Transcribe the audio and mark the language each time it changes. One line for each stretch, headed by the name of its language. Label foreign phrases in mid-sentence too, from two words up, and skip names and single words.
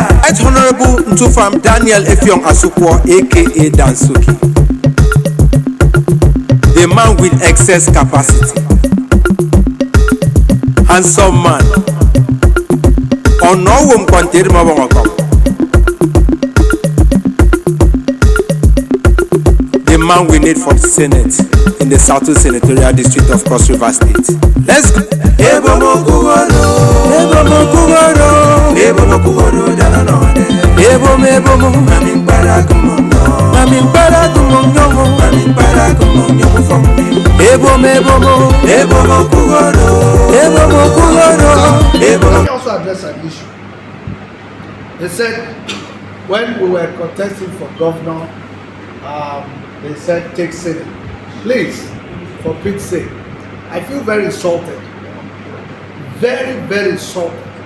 English: Right Honorable Ntufam Daniel Effiong Asukwo, aka DANSUKI, the man with excess capacity, handsome man. Onowum kwanteri mabongokam. The man we need for the Senate in the Southwest Senatorial District of Cross River State. Let's go. Ebomo kugoro, ebomo kugoro, ebomo kugoro dananode. Ebomo, mami para kumongo, mami para kumongo, mami para kumongo from me. Ebomo kugoro, ebomo kugoro. Let me also address an issue. They said when we were contesting for governor, they said take Senate. Please, for Pete's sake, I feel very insulted. Very, very insulted.